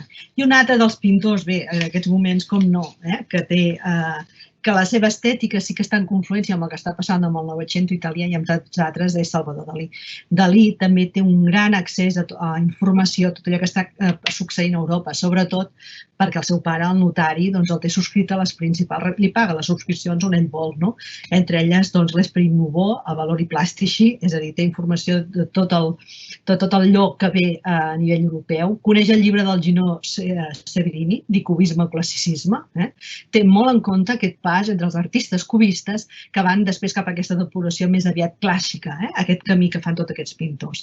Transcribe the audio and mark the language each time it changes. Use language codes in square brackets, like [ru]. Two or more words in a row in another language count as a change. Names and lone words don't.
[ca] I un altre dels pintors, bé, en aquests moments com no, que té que la seva estètica sí que està en confluència amb el que està passant amb el Novecento italià i amb tants altres, és Salvador Dalí. Dalí també té un gran accés a informació, tot allò que està succeint a Europa, sobretot perquè el seu pare, el notari, el té subscrit a les principals, li paga les subscripcions on ell vol, no? Entre elles, l'Esprit Nouveau, a Valori Plastici, és a dir, té informació de tot allò que ve a nivell europeu, coneix el llibre del Gino Severini, di cubisme o classicisme, té molt en compte aquest pas entre els artistes cubistes que van després cap a aquesta depuració més aviat clàssica, aquest camí que fan tots aquests pintors.